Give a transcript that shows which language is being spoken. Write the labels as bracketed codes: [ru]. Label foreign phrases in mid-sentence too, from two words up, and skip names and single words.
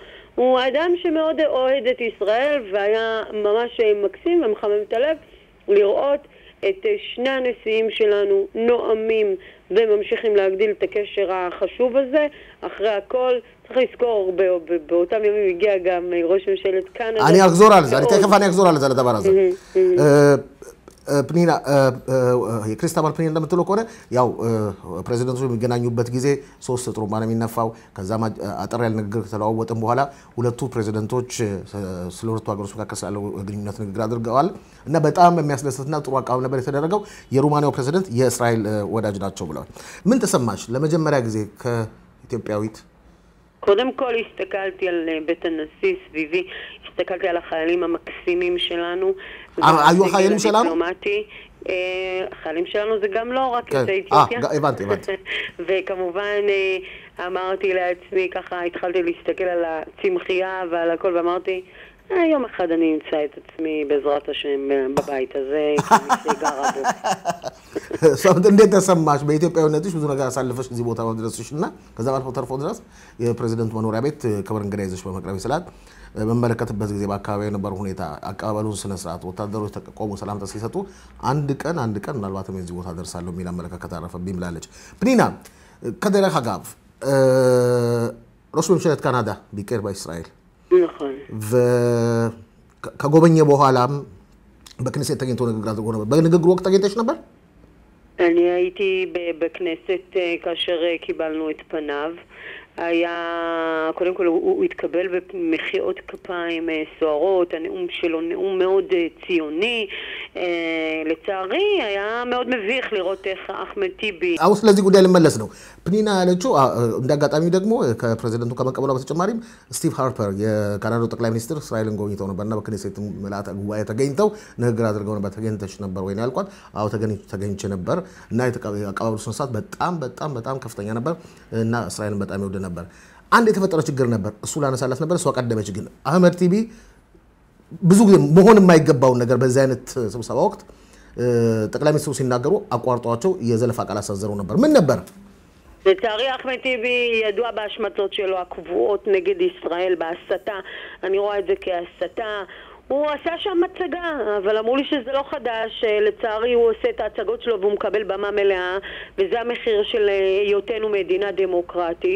[he] הוא אדם שמאוד אוהד את ישראל, והיה ממש מקסים ומחמם את הלב לראות את שני הנשיאים שלנו נואמים וממשיכים להגדיל את הקשר החשוב הזה. אחרי הכל צריך לזכור, באותם ימים הגיע גם ראש ממשלת קנדה. אני אחזור על זה, תכף אני אחזור על זה לדבר הזה. [am] ፕኒና የክሪስታል ፕኒና እንደምትለው ከሆነ ያው ፕሬዚደንቱ የሚገናኙበት ጊዜ ሶስት ጥሩምባ ነው የሚነፋው ከዛም አጠር ያለ ንግግር ተለዋወጥን በኋላ ሁለቱ ፕሬዚደንቶች ስለ ሁለቱ ሀገሮች መካከል ስላለው ግንኙነት ንግግር አድርገዋል እና በጣም የሚያስደስትና ጥሩ አቀባበል ነበር የተደረገው የሩማኒያው ፕሬዚደንት የእስራኤል ወዳጅ ናቸው ብለዋል ምን ተሰማሽ ለመጀመሪያ ጊዜ ከኢትዮጵያዊት [he] קודם כל הסתכלתי על בית הנשיא סביבי, הסתכלתי על החיילים המקסימים שלנו. היו החיילים שלנו? החיילים שלנו זה גם לא רק יוצאי אתיופיה. הבנתי. וכמובן אמרתי לעצמי, ככה התחלתי להסתכל על הצמחייה ועל הכל ואמרתי, יום אחד אני אמצא את עצמי בעזרת השם בבית הזה, כמי שגרה בו. [am] ሰውት እንዴት ተሰማሽ በኢትዮጵያዊነትሽ ብዙ ነገር አሳልፈሽ እዚህ ቦታ መድረስሽና ከዛ ባልፎ ተርፎ ድረስ የፕሬዝዳንት መኖሪያ ቤት ክብር እንግዳ ይዘሽ በመቅረብ ይስላል በመመለከትበት ጊዜ በአካባቢው የነበረ ሁኔታ አቀባበሉን ስነ ስርዓት ወታደሮች ተቆሙ ሰላምታ ሲሰጡ አንድ ቀን ምናልባትም እዚህ ቦታ ደርሳለሁ የሚል አመለካከት አረፈብኝ ብላለች ፕኒና ከደረህ አጋብ ራስ መምሸት ካናዳ ቢቀር በእስራኤል [he] נכון [am] ከጎበኘ በኋላም በክኔሴት ተገኝቶ ንግግር አድርጎ ነበር በንግግሩ ወቅት ተገኝተሽ ነበር [he] אני הייתי בכנסת כאשר קיבלנו את פניו. היה, קודם כל הוא התקבל במחיאות כפיים סוערות, הנאום שלו נאום מאוד ציוני. לצערי היה מאוד מביך לראות איך אחמד טיבי [am] አሁን ስለዚህ ጉዳይ ልመለስ ነው ፕኒና ያለችው እንዳጋጣሚ ደግሞ ከፕሬዝዳንቱ ከመቀበሉ በተጨማሪም ስቲቭ ሃርፐር የካናዳው ጠቅላይ ሚኒስትር እስራኤልን ጎብኝተው ነበርና በክኔሴት መላታ ጉባኤ ተገኝተው ንግግር አድርገው ነበር ተገኝተሽ ነበር ወይ ነው ያልኳት አዎ ተገኝቼ ነበር እና የአቀባበሉ ስነ ስርዓት በጣም ከፍተኛ ነበር እና እስራኤልን በጣም ይወድ ነበር አንድ የተፈጠረ ችግር ነበር እሱ ላነሳላት ነበር እሷ ቀደመች ግን አህመድ ቲቢ ብዙ ጊዜ መሆን የማይገባውን ነገር በዛ አይነት ስብሰባ ወቅት ጠቅላይ ሚኒስትሩ ሲናገሩ አቋርጧቸው የዘለፋ ቃል አሳዘሩ ነበር ምን ነበር [he] לצערי אחמד טיבי ידוע בהשמצות שלו הקבועות נגד ישראל בהסתה אני רואה את זה כהסתה הוא עשה שם מצגה, אבל אמרו לי שזה לא חדש, לצערי הוא עושה את ההצגות שלו והוא מקבל במה מלאה, וזה המחיר של היותנו מדינה דמוקרטית.